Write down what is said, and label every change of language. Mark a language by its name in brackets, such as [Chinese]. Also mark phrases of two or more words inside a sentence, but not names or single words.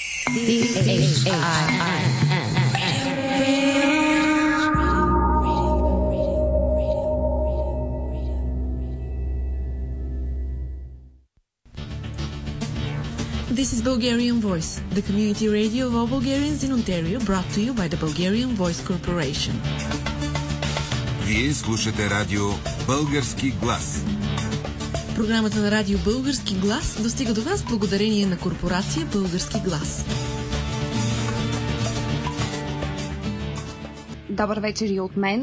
[English] This is Bulgarian Voice, the community radio of all Bulgarians in Ontario, brought to you by the Bulgarian Voice Corporation. [Bulgarian] Вие слушате радио Български глас. Програмата на радио Български глас достига до вас благодарение на корпорация Български глас. Добър вечер и от мен.